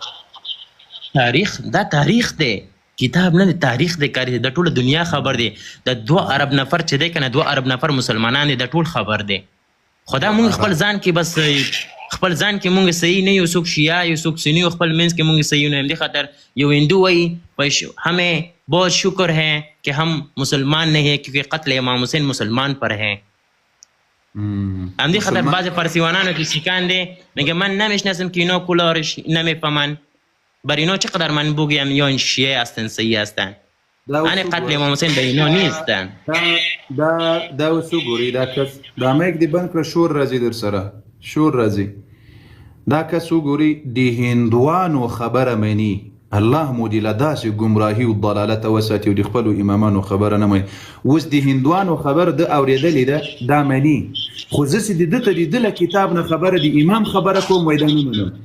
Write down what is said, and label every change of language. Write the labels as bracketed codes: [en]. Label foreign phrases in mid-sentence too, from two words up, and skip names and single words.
[ps] دا تاریخ دی کتاب نه دی تاریخ دی کاری د ټوله دنیا خبر دی د 2 ارب نفر چې دی که نه 2 ارب نفر مسلمانان دی د ټول خبر دی خو دا مونږ خپل ځان کې بس خپل ځان کې مونږ صحیح نه یو، څوک شیعه یو څوک سنی، خپل منځ کې مونږ صحیح نه یم. دې خاطر یو ہندو وایي [ur] ہمیں بہت شکر ہے کہ ہم مسلمان نہیں ہیں کیونکہ قتل امام حسین مسلمان پر ہیں. [ps] همدې خاطر بعضې فارسیوانانو که سیکان دی [fa] میگه من نمیشناسم که اینا کلارش نمیفهمن، بر اینا چقدر من بگویم یا این شیعه هستن صحیح هستن، یعنی قتل امام حسین به اینا نیستن. [ps] دا اوس وګورئ دا کس دا میک دې بند کړه، شور راځي در سره، شور راځي. دا کس وګورئ د هندوانو خبره مني، الله مو دې له داسې ګمراهي او ضلالت وساتي او د خپلو امامانو خبره نه مني. اوس د هندوانو خبر د اورېدلې ده دا مني، خو زه چې د ده ته د ده له کتاب نه خبره د امام خبره کوم وایي دا نه منم.